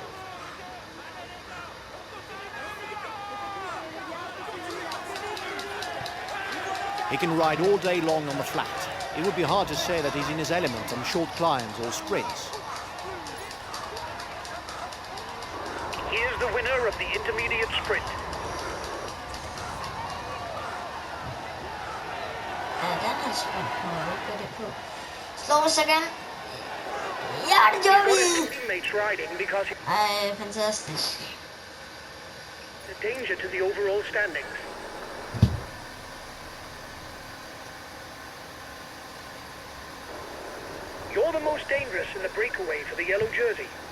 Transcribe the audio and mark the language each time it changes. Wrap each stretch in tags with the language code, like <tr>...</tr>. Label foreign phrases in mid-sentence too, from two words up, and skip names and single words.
<en>He can ride all day long on the flat. It would be hard to say that he's in his element on short climbs or sprints. Here's the winner of the intermediate sprint.</en> <da>Den her sprint kommer vi ikke det på. Slår os igen. Ja, det gør vi!</da> <en>Teammates riding because</en> <da>Ej, fantastisk.</da> <en>he's a danger to the overall standings. You're the most dangerous in the breakaway for the yellow jersey.</en>